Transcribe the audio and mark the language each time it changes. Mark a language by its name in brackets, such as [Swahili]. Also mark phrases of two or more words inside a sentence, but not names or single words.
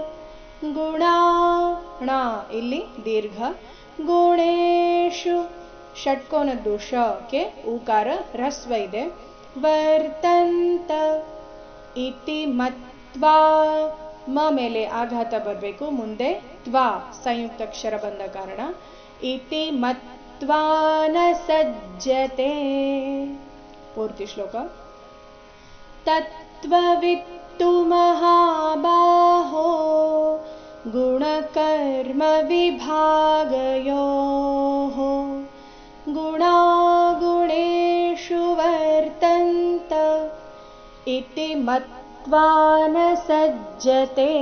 [Kannada] ಗುಣ ಇಲ್ಲಿ ದೀರ್ಘ, ಗುಣೇಷು ಷಟ್ಕೋನದ್ದು ಶಕ್ಕೆ ಊಕಾರ ರಸ್ವ ಇದೆ. [Sanskrit] ವರ್ತಂತ ಇತಿ ಮತ್ವಾ [Kannada] ಮ ಮೇಲೆ ಆಘಾತ ಬರಬೇಕು, ಮುಂದೆ ತ್ವಾ ಸಂಯುಕ್ತಾಕ್ಷರ ಬಂದ ಕಾರಣ. [Sanskrit] ಇತಿ ಮತ್ವಾ ನ ಸಜ್ಜತೆ. [Kannada] ಪೂರ್ತಿ ಶ್ಲೋಕ. [Sanskrit] ತತ್ತ್ವವಿತ್ತು ಮಹಾಬಾಹೋ ಗುಣಕರ್ಮ ವಿಭಾಗಯೋಃ ಗುಣಾಗುಣೇಷು ವರ್ತಂತ ಇತಿ ಮತ್ವಾ ನ ಸಜ್ಜತೆ.